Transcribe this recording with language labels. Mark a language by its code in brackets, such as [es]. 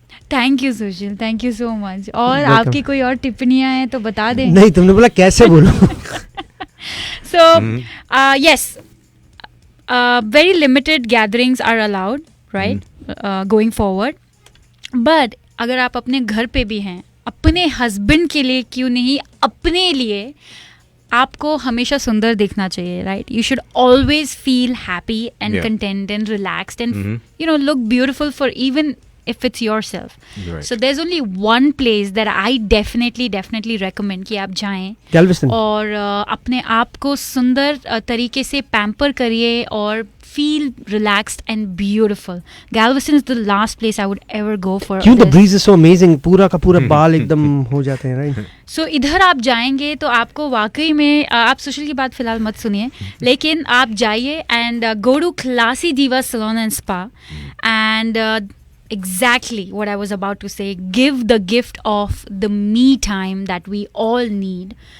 [en] Thank you Sushil, thank you so much. [hi] और [en] Welcome. [hi] आपकी कोई और टिप्पणियाँ हैं तो बता दें. नहीं तुमने बोला कैसे बोलूं. [en] So, yes, very limited gatherings are allowed, right? Going forward. [hi] But अगर आप अपने घर पे भी हैं, अपने हस्बैंड के लिए क्यों नहीं, अपने लिए आपको हमेशा सुंदर दिखना चाहिए, right? [en] You should always feel happy and Yeah. content and relaxed and look beautiful for even if it's yourself. Right. So there's only one place that I definitely recommend [hi] कि आप जाएं [en] Galveston. [hi] और अपने आप को सुंदर तरीके से पैम्पर करिए और [en] feel relaxed and beautiful. Galveston is the last place I would ever go for [hi] क्यों? The [en] this. breeze is so amazing. [hi] पूरा का पूरा बाल एकदम हो जाते हैं, right? [en] So [hi] इधर आप जाएंगे तो आपको वाकई में आप सुशील की बात फिलहाल मत सुनिए लेकिन आप जाइए [en] and go to Classy Diva Salon and Spa and exactly what I was about to say, give the gift of the me time that we all need.